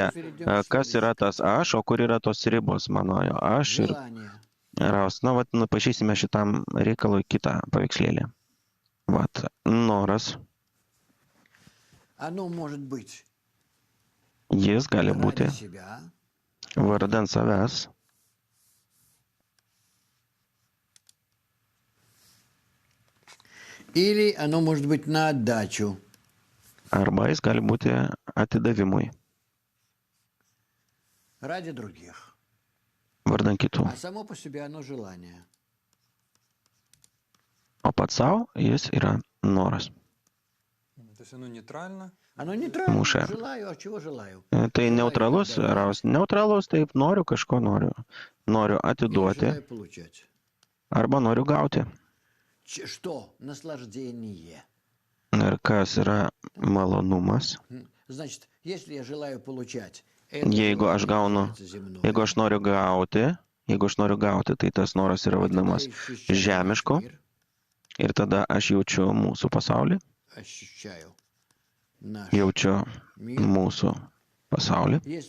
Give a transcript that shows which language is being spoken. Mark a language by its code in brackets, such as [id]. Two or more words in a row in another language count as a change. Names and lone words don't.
[lt] Kas yra tas aš, o kur yra tos ribos manojo? Aš ir Raus. Pažysime šitam reikalui kitą paveikslėlį. Noras. Jis gali būti vardan savęs. [ru] Или оно может быть на отдачу. [lt] Arba jis gali būti atidavimui. [ru] Ради других. [lt] Vardan kitų. [ru] А само по себе оно желание. [lt] O pats savo jis yra noras. [ru] Оно нейтрально. [lt] Mūša. [ru] Желаю, а чего желаю? [lt] Tai neutralus, Raus. Neutralus, taip, noriu kažko noriu. Noriu atiduoti. [ru] Желаю получать. [lt] Arba noriu gauti. [ru] Что? Наслаждение. [lt] Ir kas yra malonumas? [ru] Значит, если я желаю получать, [lt] Jeigu aš noriu gauti, tai tas noras yra vadinamas žemišku. Ir tada aš jaučiu mūsų pasaulį. Jaučiu mūsų pasaulį.